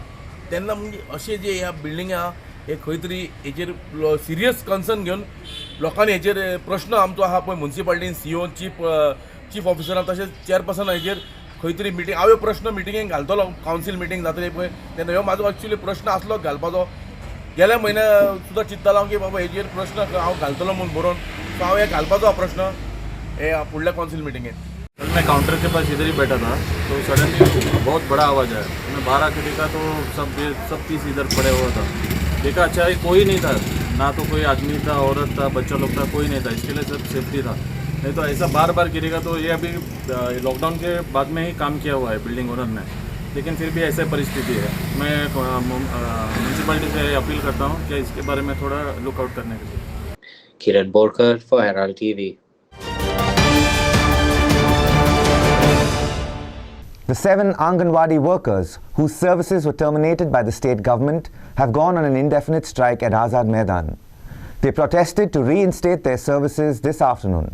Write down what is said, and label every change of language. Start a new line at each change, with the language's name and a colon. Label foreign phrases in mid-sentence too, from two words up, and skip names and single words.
Konkani: तेन्ना म्हणजे अशे जे ह्या बिल्डिंगे आहा हे खंय तरी हेचेर
English: serious concern
Konkani: घेवन लोकांनी हेचेर प्रश्न आमचो आहा पळय म्युन्सिपाल्टीन CEO चीफ ऑफिसरान तशेंच चेअरपर्सन हेचेर खंय तरी मिटींग हांव प्रश्न मिटिंगेक घालतलो. कावन्सील मिटींग जातली पळय तेन्ना ह्यो म्हाजो एक्चुअली प्रश्न आसलो घालपाचो. गेल्या म्हयन्या सुद्दां चिंततालो की बाबा हेचेर प्रश्न हांव घालतलो म्हणून बरोवन. सो हांव हे घालपाचो हा प्रश्न हे फुडल्या काउंसिल मीटिंगेन.
Hindi: मैं काउंटर के पास इधर ही बैठा था तो सडनली बहुत बड़ा आवाज़ आया. मैं बाहर आके देखा तो सब पीस इधर पड़े हुआ था. देखा अच्छा है कोई नहीं था, ना तो कोई आदमी था, औरत था, बच्चा लोग था, कोई नहीं था. इसके लिए सब सेफ्टी था. नहीं तो ऐसा बार बार गिरेगा तो ये अभी लॉकडाउन के बाद में ही काम किया हुआ है बिल्डिंग ओनर ने. लेकिन फिर भी ऐसा परिस्थिति है। मैं म्यूनसिपैलिटी से अपील करता हूँ कि इसके बारे में थोड़ा लुकआउट करने के लिए।
English: Kiran Borkar for Herald TV. The 7 Anganwadi workers whose services were terminated by the state government have gone on an indefinite strike at Azad Maidan. They protested to reinstate their services this afternoon.